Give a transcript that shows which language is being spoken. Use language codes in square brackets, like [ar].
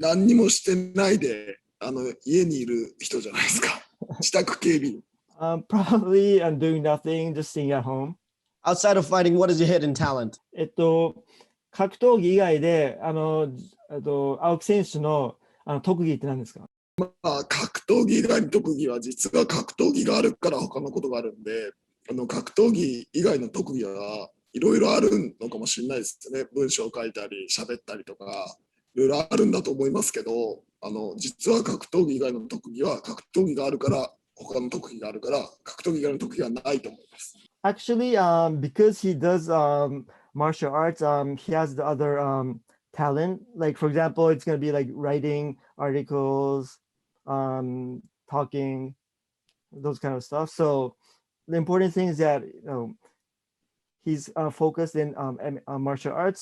[ja] 何にもしてないで家にいる人じゃないですか。自宅警備。 [en] Probably doing nothing, just staying at home. Outside of fighting, what is your hidden talent? [ja] 格闘技以外で青木選手の特技って何ですか？まあ格闘技以外の特技は実は格闘技があるから他のことがあるんで、格闘技以外の特技はいろいろあるのかもしれないですね。文章を書いたり喋ったりとかいろいろあるんだと思いますけど、実は格闘技以外の特技は格闘技があるから他の特技があるから格闘技以外の特技はないと思います。 [en] Actually, because he does martial arts, he has the other talent. Like for example, it's going to be like writing articles, talking, those kind of stuff. So the important thing is that he's focused in martial arts.